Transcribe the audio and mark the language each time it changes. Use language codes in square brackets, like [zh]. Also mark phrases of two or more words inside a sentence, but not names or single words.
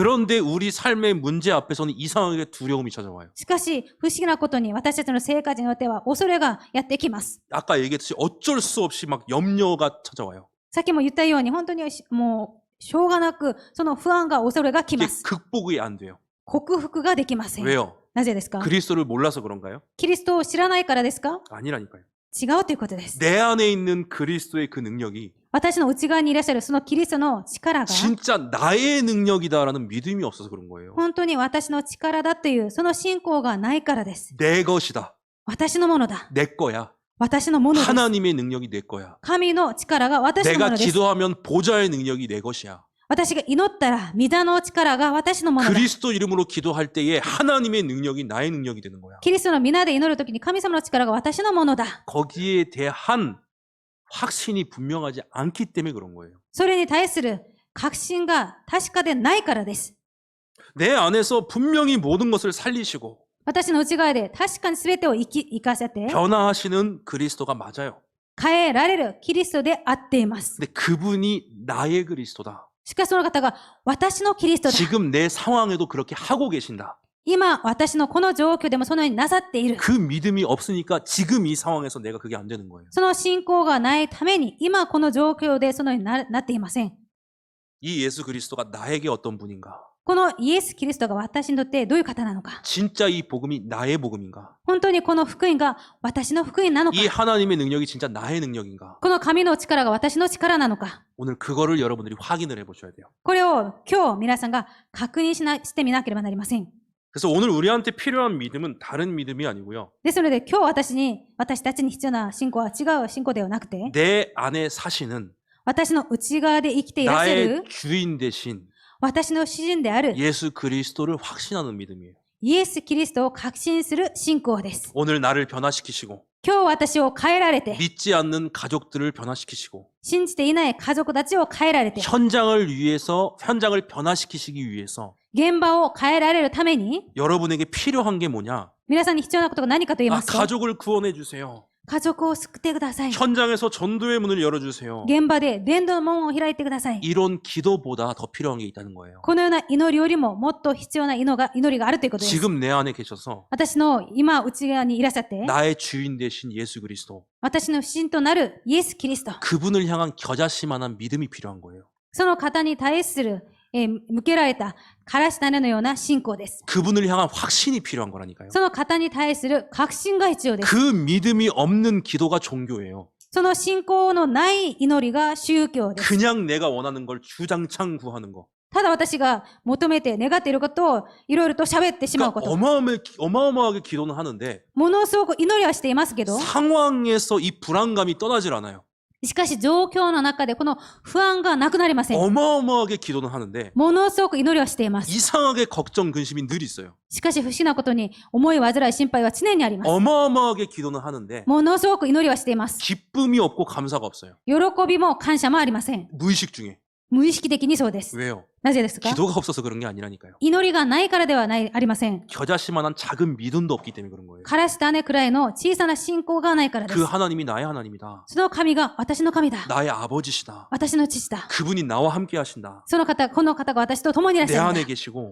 [ko] 그런데 우리 삶의 문제 앞에서는 이상하게 두려움이 찾아와요. [ja] しかし、不思議なことに私たちの生活によっては恐れがやってきます。 [ko] 아까 얘기했듯이 어쩔 수 없이 막 염려가 찾아와요. [ja] さっきも言ったように、本当にもう、しょうがなく、その不安が恐れが来 [ko] 이게 [ja] ます。 [ko] 극복이 안 돼요. [ja] 克服ができません。 [ko] 왜요? [ja] なぜですか？ [ko] 그리스도를 몰라서 그런가요? [ja] キリストを知らないからですか？ [ko] 아니라니까요. [ja] 違うということです。 [ko] 내 안에 있는 그리스도의 그 능력이 [ja] 私の内側にいらっしゃるそのキリストの力が、 [ko] 진짜 나의 능력이다라는 믿음이 없어서 그런 거예요. [ja] 本当に私の力だというその信仰がないからです。 [ko] 내 것이다. [ja] 私のものだ。 [ko] 내 거야. [ja] 私のものです。 [ko] 하나님의 능력이 내 거야. [ja] 神の力が私のも [ko] 내가 [ja] のです。 [ko] 기도하면 보좌의 능력이 내 것이야. [ja] 私が祈ったら、御座の力が私のものだ。 [ko] 그리스도 이름으로 기도할 때에 하나님의 능력이 나의 능력이 되는 거야. [ja] キリストの皆で祈るときに神様の力が私のものだ。 [ko] 거기에 대한 확신이 분명하지 않기 때문에 그런 거예요. [ja] それに対する確信が確かでないからです。 [ko] 내 안에서 분명히 모든 것을 살리시고 [ja] 私の内側で確かに全てを生かせて、 [ko] 변화하시는 그리스도가 맞아요. [ja] 変えられるキリストであっています。 [ko] 근데 그분이 나의 그리스도다. [ja] しかしその方が私のキリストだ。 [ko] 지금 내 상황에도 그렇게 하고 계신다. [ja] 今、私のこの状況でもそのようになさっている。 [ko] 그 믿음이 없으니까 지금 이 상황에서 내가 그게 안 되는 거예요. [ja] その信仰がないために、今この状況でそのようになっていません。 [ko] 이 예수 그리스도가 나에게 어떤 분인가? [ja] このイエス・キリストが私にとってどういう方なのか。 [ko] 진짜 이 복음이 나의 복음인가? [ja] 本当にこの福音が私の福音なのか。 [ko] 이 하나님의 능력이 진짜 나의 능력인가? [ja] この神の力が私の力なのか。 [ko] 오늘 그거를 여러분들이 확인을 해보셔야 돼요. [ja] これを今日皆さんが確認してみなければなりません。 [ko] 그래서 오늘 우리한테 필요한 믿음은 다른 믿음이 아니고요. [ja] ですので今日私たちに必要な信仰は違う信仰ではなくて、 [ko] 내 안에 사시는 [ja] 私の内側で生きていらっしゃ [ko] 나의 [ja] る [ko] 주인 대신 [ja] 私の主人である [ko] 예수 그리스도를 확신하는 믿음이에요. [ja] イエス・キリストを確信する信仰です。 [ko] 오늘 나를 변화시키시고 [ja] 今日私を変えられて、 [ko] 믿지 않는 가족들을 변화시키시고 [ja] 信じていない家族たちを変えられて、 [ko] 현장을 변화시키시기 위해서 [ja] 現場を変えられるために、 [ko] 여러분에게 필요한 게 뭐냐? [ja] 皆さんに必要なことが何かと言いますと、 [ko] 가족을 구원해 주세요. [ja] 家族を救ってください。 [ko] 현장에서 전도의 문을 열어주세요. [ja] 現場で伝道の門を開いてください。 [ko] 이런 기도보다 더 필요한 게 있다는 거예요. [ja] このような祈りよりももっと必要な祈りがあるということです。 [ko] 지금 내 안에 계셔서 [ja] 私の今内側にいらっしゃって、 [ko] 나의 주인 되신 예수 그리스도 [ja] 私の主人となるイエス・キリスト、 [ko] 그분을 향한 겨자씨만한 믿음이 필요한 거예요. [ja] その方に対する、向けられたからし種のような信仰です。 [ko] 그분을 향한 확신이 필요한 거라니까요. [ja] その方に対する確信が必要です。 [ko] 그 믿음이 없는 기도가 종교예요. [ja] その信仰のない祈りが宗教です。 [ko] 그냥 내가 원하는 걸 주장창 구하는 거. [ja] ただ私が求めて願っていることをいろいろと喋ってしまうこ [ko] 그러니까 [ja] と。 [ko] 어마어마하게 기도는 하는데 [ja] ものすごく祈りはしていますけど、 [ko] 상황에서 이 불안감이 떠나질 않아요. [ja] しかし状況の中でこの不安がなくなりません。 [ko] 어마어마하게 기도는 하는데 [ja] ものすごく祈りはしています。 [ko] 이상하게 걱정 근심이 늘 있어요. [ja] しかし不思議なことに思い煩い心配は常にあります。 [ko] 어마어마하게 기도는 하는데 [ja] ものすごく祈りはしています。 [ko] 기쁨이 없고 감사가 없어요. [ja] 喜びも感謝もありません。 [ko] 무의식 중에. [ja] 無意識的にそうです。 [ko] 왜요? [ja] なぜですか？ [ko] 기도가 없어서 그런 게 아니라니까요. [ja] 祈りがないからではない、ありません。 [ko] 겨자씨만한 작은 믿음도 없기 때문에 그런 거예요. [ja] からし種くらいの小さな信仰がないからです [ko] 그 。 하나님이 나의 하나님이다. [ja] その神が私の神だ。 [ko] 나의 아버지시다. [ja] 私の父だ。 [ko] 그분이 나와 함께 하신다. [ja] その方、この方が私と共にいらっし [ko] 내 [ja] ゃるんだ [ko] 안에 。 계시고